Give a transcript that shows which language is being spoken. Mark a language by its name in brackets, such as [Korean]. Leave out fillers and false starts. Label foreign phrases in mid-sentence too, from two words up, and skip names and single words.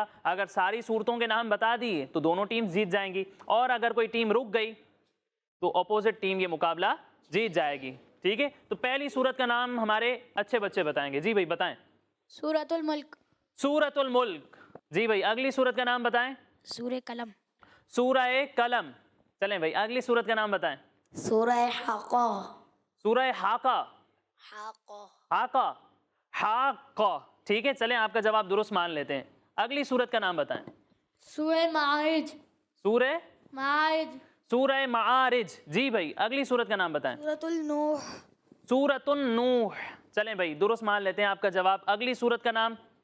[Hindi] अगर सारी सूरतों के नाम बता दिए तो दोनों टीम जीत जाएंगी, और अगर कोई टीम रुक गई तो अपोजिट टीम ये मुकाबला जीत जाएगी। ठीक है, तो पहली सूरत का नाम हमारे अच्छे बच्चे बताएंगे। जी भाई बताएं। सूरतुल मुल्क। सूरतुल मुल्क। जी भाई, अगली सूरत का नाम बताएं। सूरह कलम। सूरह कलम। चलें भाई, अगली सूरत का नाम बताएं। सूरह हाका। सूरह हाका। हाका। हाका। हाका। ठीक है, चलें आपका जवाब दुरुस्त मान लेते हैं। अगली सूरत का नाम बताएं। सूरह मारिज। सूरह मारिज। सूरह मारिज। जी भाई, अगली सूरत का नाम बताएं। सूरतुल नूह। सूरतुन नूह। चलें भाई, दुरुस्त मान लेते हैं आपका जवाब। अगली सूरत का नाम।